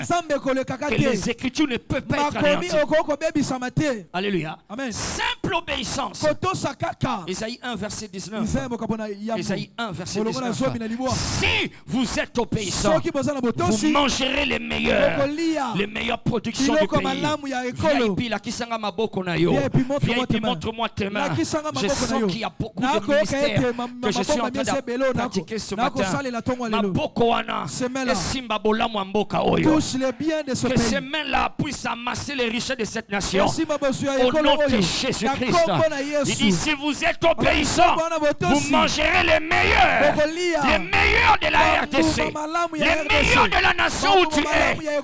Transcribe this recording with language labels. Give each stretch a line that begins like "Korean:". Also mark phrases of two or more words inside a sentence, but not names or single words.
French: Que les Écritures ne peuvent pas être anéanties. Alléluia. Simple obéissance. Isaïe 1, verset 19. Isaïe 1, verset 19. Si vous êtes obéissants, vous mangerez les meilleures productions du pays.
Lingala: VIP, la kisanga maboko na yo.
French: VIP, montre-moi tes mains. Je sens qu'il y a beaucoup de ministères que je suis en train de pratiquer ce matin.
Lingala: Maboko wana, esimba bolamu mboka oyo.
French: Que ces mains-là puissent amasser les richesses de cette nation. Au nom de Jésus-Christ. Il dit, si vous êtes obéissants, vous mangerez les meilleurs de la RDC, les meilleurs de la nation où tu es.